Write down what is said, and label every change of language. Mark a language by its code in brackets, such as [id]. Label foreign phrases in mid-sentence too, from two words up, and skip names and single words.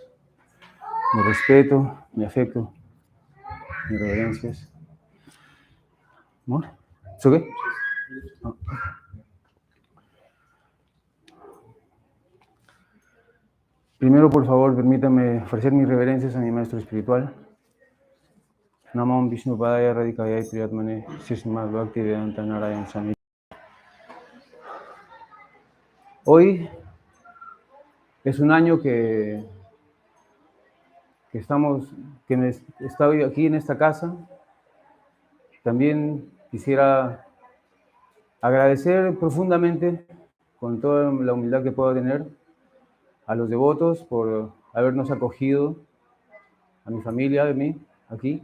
[es] Mi respeto, mi afecto, mis reverencias. ¿No? ¿Eso qué? No. Primero, por favor, permítanme ofrecer mis reverencias a mi maestro espiritual. [sa] नमं विष्णुपादाय राधिकाय प्रियात्मने श्रीमद् भक्ति वेदान्त नारायण स्वामी. [es] Hoy es un año que estoy aquí en esta casa. También quisiera agradecer profundamente, con toda la humildad que puedo tener, a los devotos por habernos acogido, a mi familia, a mí, aquí.